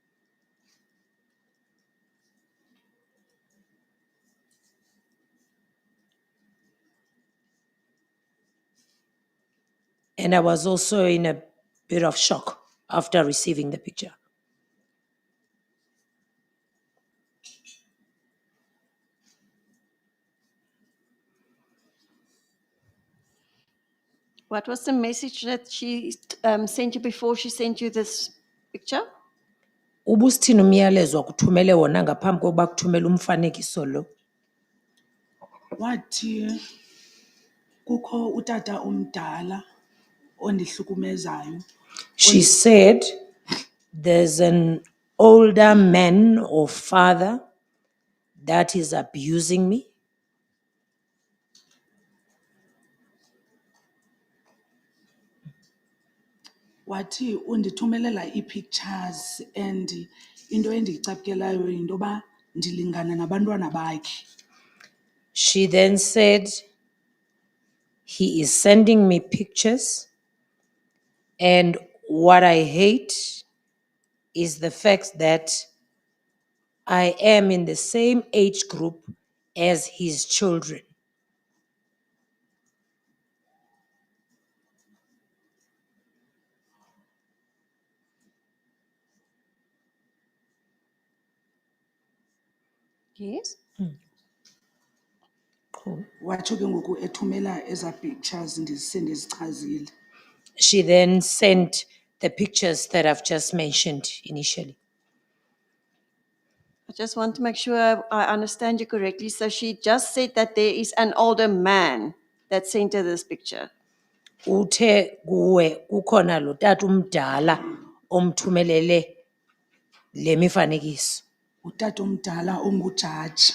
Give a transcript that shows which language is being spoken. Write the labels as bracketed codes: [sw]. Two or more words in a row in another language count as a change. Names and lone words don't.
[en] And I was also in a bit of shock after receiving the picture. What was the message that she sent you before she sent you this picture? [xh] Ubusithini umyalezo akuthumele wona ngaphambi kokuba kuthumele umfanekiso lo? Wathi kukho utata omdala ondihlukumezayo. [en] She said, there's an older man or father that is abusing me. [xh] Wathi undithumelela ii-pictures and into endiyicaphukelayo yinto yoba ndilingana nabantwana bakhe. [en] She then said, he is sending me pictures, and what I hate is the fact that I am in the same age group as his children. Yes. [xh] Watsho ke ngoku ethumela eza pictures ndizichazile. [en] She then sent the pictures that I've just mentioned initially. I just want to make sure I understand you correctly. So she just said that there is an older man that sent her this picture. [xh] Uthe kuwe kukhona lo tata umdala omthumelele le mifanekiso. Utata omdala ongujaji.